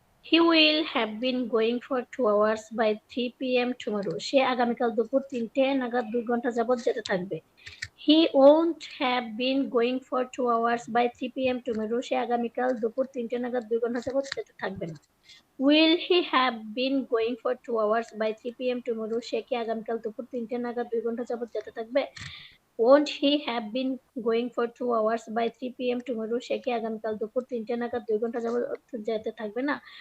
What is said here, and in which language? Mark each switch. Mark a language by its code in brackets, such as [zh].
[en] He will have been going for 2 hours by 3 PM tomorrow. [bn] সে আগামীকাল দুপুর 3টে নাগাদ 2 ঘন্টা যাবত যেতে থাকবে। [en] He won't have been going for 2 hours by 3 PM tomorrow. [bn] সে আগামীকাল দুপুর 3টে নাগাদ 2 ঘন্টা যাবত যেতে থাকবে না। [en] Will he have been going for 2 hours by 3 PM tomorrow? [bn] সে কি আগামীকাল দুপুর 3টে নাগাদ 2 ঘন্টা যাবত যেতে থাকবে? [en] Won't he have been going for 2 hours by 3 PM tomorrow? [bn] সে কি আগামীকাল দুপুর 3টে নাগাদ 2 ঘন্টা যাবত যেতে থাকবে না?